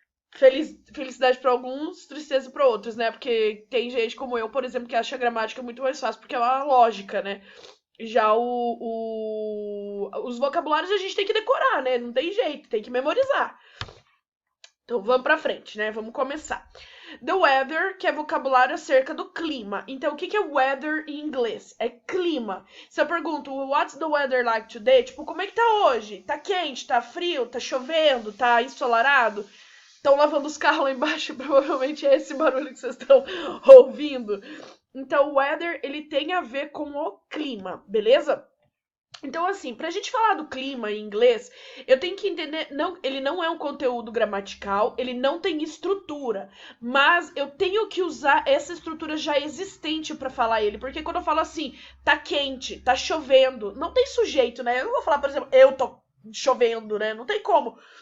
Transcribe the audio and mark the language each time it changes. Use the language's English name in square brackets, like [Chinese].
[Portuguese] Felicidade para alguns, tristeza para outros, né? Porque tem gente como eu, por exemplo, que acha a gramática muito mais fácil, porque é uma lógica, né? Já os vocabulários a gente tem que decorar, né? Não tem jeito, tem que memorizar. Então vamos pra frente, né? Vamos começar. The weather, que é vocabulário acerca do clima. Então, o que é weather em inglês? É clima. Se eu pergunto, [English] what's the weather like today? [Portuguese] Tipo, como é que tá hoje? Tá quente, tá frio, tá chovendo, tá ensolarado? Estão lavando os carros lá embaixo, provavelmente é esse barulho que vocês estão ouvindo. Então, o weather, ele tem a ver com o clima, beleza? Então, assim, pra gente falar do clima em inglês, eu tenho que entender, ele não é um conteúdo gramatical, ele não tem estrutura, mas eu tenho que usar essa estrutura já existente pra falar ele, porque quando eu falo assim, tá quente, tá chovendo, não tem sujeito, né? Eu não vou falar, por exemplo, eu tô chovendo, né? Não tem como.